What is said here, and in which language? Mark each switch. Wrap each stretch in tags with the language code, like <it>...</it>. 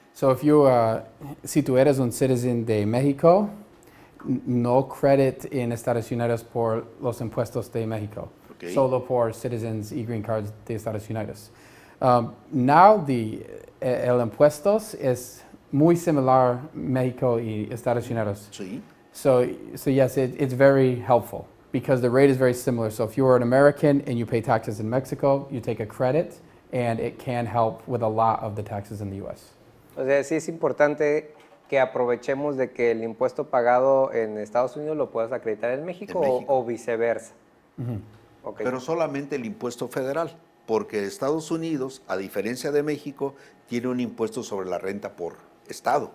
<en>So if you,</en> <es>si tú eres un citizen de México, no credit en Estados Unidos por los impuestos de México, okay. Solo por citizens y green cards de Estados Unidos. Now el impuestos es muy similar México y Estados Unidos. Sí.</es> <en>So yes, it's very helpful because the rate is very similar. So if you're an American and you pay taxes in Mexico, you take a credit and it can help with a lot of the taxes in the U.S.</en> <es>O sea, sí es importante que aprovechemos de que el impuesto pagado en Estados Unidos lo puedas acreditar en México, En México. O viceversa. Okay. Pero solamente el impuesto federal, porque Estados Unidos, a diferencia de México, tiene un impuesto sobre la renta por estado.</es>